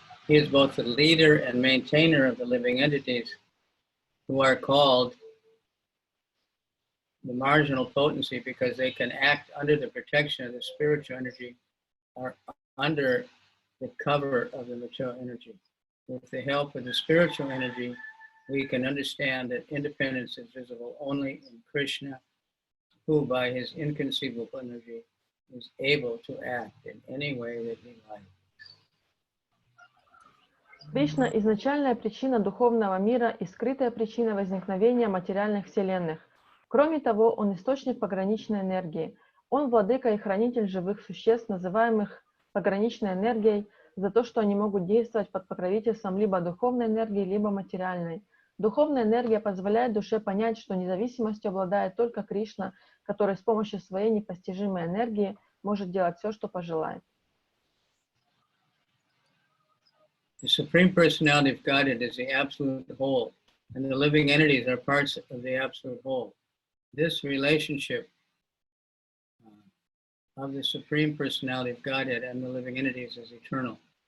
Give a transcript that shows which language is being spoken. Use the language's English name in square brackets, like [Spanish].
[English] He is both the leader and maintainer of the living entities, who are called the marginal potency because they can act under the protection of the spiritual energy or under the cover of the material energy. With the help of the spiritual energy, we can understand that independence is visible only in Krishna, who by his inconceivable energy is able to act in any way that he likes. [Russian] Кришна – изначальная причина духовного мира и скрытая причина возникновения материальных вселенных. Кроме того, он источник пограничной энергии. Он владыка и хранитель живых существ, называемых пограничной энергией, за то, что они могут действовать под покровительством либо духовной энергии, либо материальной. Духовная энергия позволяет душе понять, что независимостью обладает только Кришна, который с помощью своей непостижимой энергии может делать все, что пожелает. [English] The Supreme Personality of Godhead is the absolute whole, and the living entities are parts of the absolute whole. This relationship of the Supreme Personality of Godhead and the living entities is eternal.